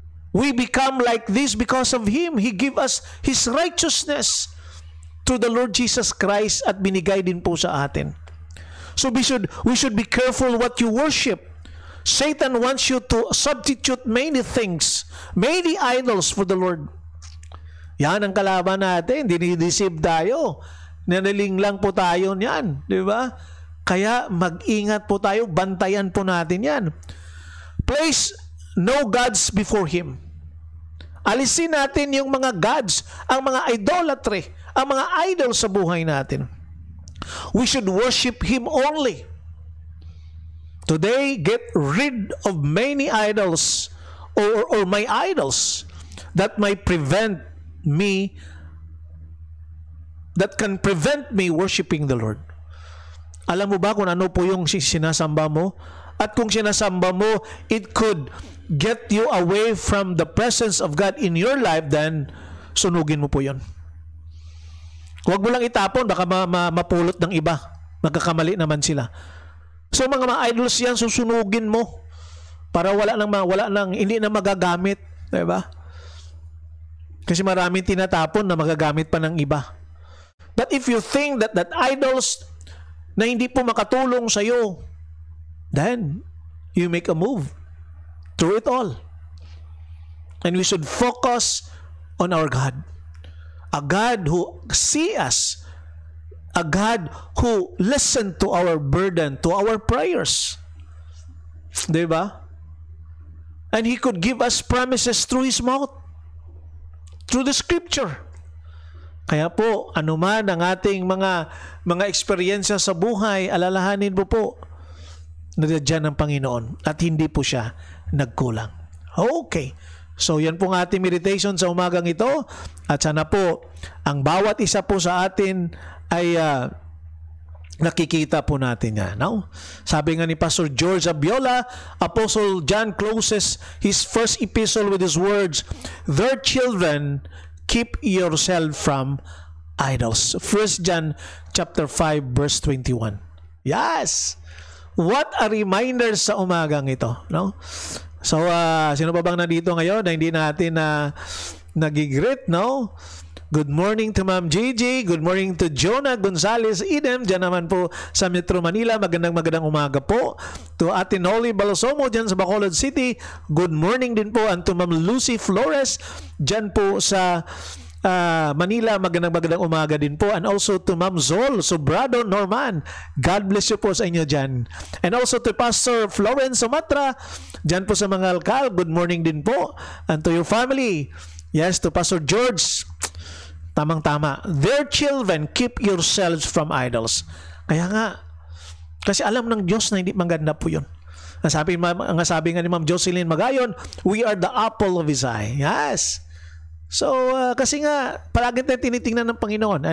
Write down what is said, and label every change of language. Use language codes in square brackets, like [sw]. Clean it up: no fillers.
[en] We become like this because of Him. He give us His righteousness through the Lord Jesus Christ [tl] at binigay din po sa atin. [en] So we should be careful what you worship. Satan wants you to substitute many things, many idols for the Lord. [tl] Yan ang kalaban natin. Dinideceive tayo. Nanaling lang po tayo niyan. Di ba? Kaya mag-ingat po tayo. Bantayan po natin yan. [en] Place no gods before Him. [tl] Alisin natin yung mga gods, ang mga idolatry, ang mga idols sa buhay natin. [en] We should worship Him only. Today, get rid of many idols or my idols that might prevent me, that can prevent me worshiping the Lord. [tl] Alam mo ba kung ano po yung sinasamba mo? At kung sinasamba mo, [en] it could get you away from the presence of God in your life, [tl] then sunugin mo po yun. Huwag mo lang itapon, baka mapulot ng iba. Magkakamali naman sila. So mga idols yan, susunugin mo para wala nang hindi na magagamit, 'di ba? Kasi maraming tinatapon na magagamit pa ng iba. [en] But if you think that idols [tl] na hindi po makatulong sa iyo, [en] then you make a move through it all. And we should focus on our God. A God who sees us, a God who listened to our burden, to our prayers. [tl] Diba? [en] And He could give us promises through His mouth, through the Scripture. [tl] Kaya po, anuman ang ating mga eksperyensya sa buhay, alalahanin mo po, nandiyan ang Panginoon at hindi po siya nagkulang. Okay. So yan po ang ating meditation sa umagang ito, at sana po ang bawat isa po sa atin ay nakikita po natin yan. No? Sabi nga ni [en] Pastor George Abiola, Apostle John closes his first epistle with his words, "Their children, keep yourself from idols." 1 John chapter 5 verse 21. Yes! What a reminder [tl] sa umagang ito. No? So, sino pa bang nandito ngayon na hindi natin nagigreet, no? [en] Good morning to Ma'am Gigi. Good morning to Jonah Gonzalez Idem. [tl] Diyan naman po sa Metro Manila. Magandang umaga po. [en] To [tl] Ate Noli Balosomo dyan sa Bacolod City. [en] Good morning [tl] din po. [en] And to [tl] Ma'am Lucy Flores dyan po sa Manila. Magandang umaga din po. [en] And also to [tl] Ma'am Zol Sobrado Norman. [en] God bless you [tl] po sa inyo dyan. [en] And also to [tl] Pastor Florence Sumatra dyan po sa mga alkal. [en] Good morning [tl] din po. [en] And to your family. Yes, to Pastor George. [tl] Tamang-tama. [en] Their children, keep yourselves from idols. [tl] Kaya nga, kasi alam ng Diyos na hindi maganda po yun. Sabi nga ni [en] Ma'am Jocelyn Magayon, we are the apple of His eye. Yes. [tl] So, kasi nga, palagi tayo tinitingnan ng Panginoon.